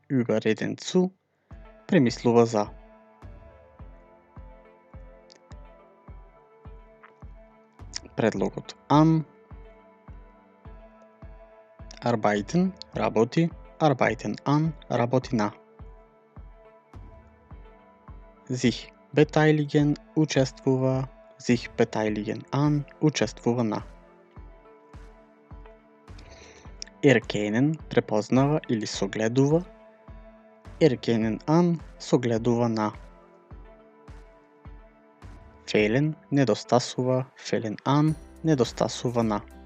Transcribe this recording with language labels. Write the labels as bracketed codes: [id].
[de] Überreden zu, [mk] премислува за. Предлогот an, [de] arbeiten, [mk] работи. [de] Arbeiten an, [mk] работи на. [de] Sich beteiligen, [mk] учествува. [de] Sich beteiligen an, [mk] учествува на. [de] Erkennen, [mk] препознава или согледува. [de] Erkennen an, [mk] согледува на. [de] Fehlen, [mk] недостасува. [de] Fehlen an, [mk] недостасува на.